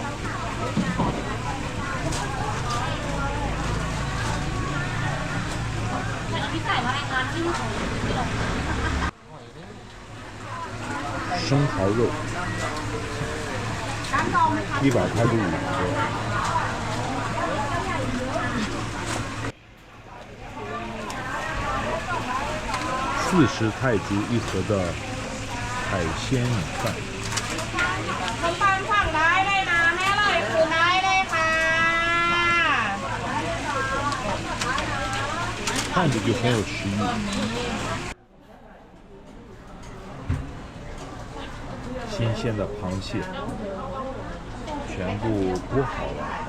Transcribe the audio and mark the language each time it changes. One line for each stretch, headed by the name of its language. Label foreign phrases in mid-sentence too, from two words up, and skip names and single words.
Chinese: 生蚝肉，100泰铢1盒。40泰铢一盒的海鲜米饭。
Thai: ส้มตำสั่งได้เลยนะแม่อร่อยคือได้เลยค่ะ
Chinese: 看着就很有食欲。咸新鲜的螃蟹全部剥好了，